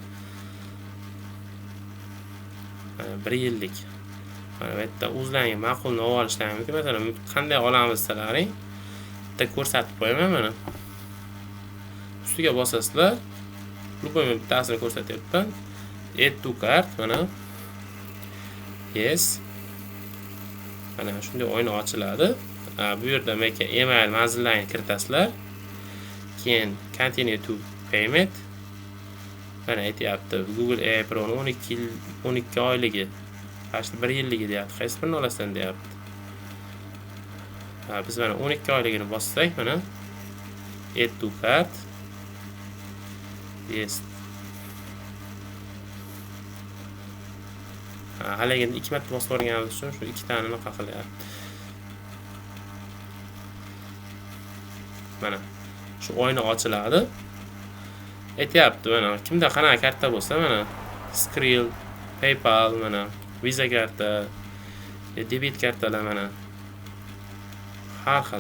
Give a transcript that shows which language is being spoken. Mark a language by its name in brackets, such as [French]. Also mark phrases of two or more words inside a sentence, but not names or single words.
[Uzbek] 1 yillik. Mana bu yerda o'zlaringga ma'qulni olib olishlari mumkin. Masalan, qanday olamiz desalaring, bitta ko'rsatib qo'yaman mana. Ustiga bosasizlar. Любой bittasini ko'rsatyapman. [English] Add to cart mana. Yes. [Uzbek] Mana shunday oyna ochiladi. Bu yerda menga email manzillarini kiritasizlar. [English] Keyin continue to payment. [Uzbek] Mana aytayapti, Google AI Pro 12 oyligi, qashti 1 yilligi deyapti. Qaysi birini olasan deyapti. Biz mana 12 oyligini bossak mana [English] add to cart. [Uzbek] Yes. Haligini 2 marta bosib o'rganimiz uchun shu 2 tanani qilyapti. Mana shu oyna ochiladi. Aytayapti mana kimda qanaqa karta bo'lsa mana Skrill, PayPal, mana Visa karta, debit kartalar mana har xil.